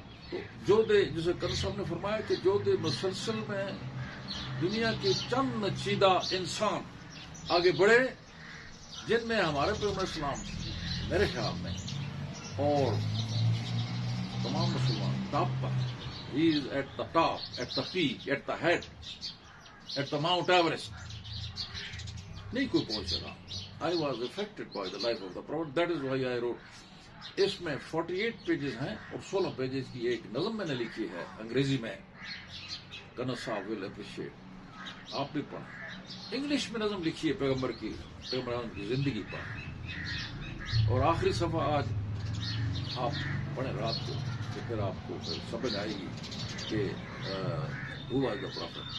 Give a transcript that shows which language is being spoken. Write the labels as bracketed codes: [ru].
[ur] تو جو دے جسے کرنل صاحب نے فرمایا کہ جو دے مسلسل میں دنیا کے چند چیدہ انسان آگے بڑھے, جن میں ہمارے پیغمبر اسلام میرے خیال میں اور تمام مسلمان top per. [en] He is at the top, at the peak, at the head, at the Mount Everest. [ur] نہیں کوئی پہنچ سکا. [en] I was affected by the life of the prophet. That is why I wrote. [ur] اس میں 48 pages ہیں اور 16 pages کی ایک نظم میں نے لکھی ہے انگریزی میں. کرنل صاحب [en] Will appreciate. [ur] آپ بھی پڑھیں. انگلش میں نظم لکھی ہے پیغمبر کی زندگی پر, اور آخری صفحہ آج آپ پڑھیں رات کو, تو پھر آپ کو سمجھ آئے گی کہ [en] Who was the prophet.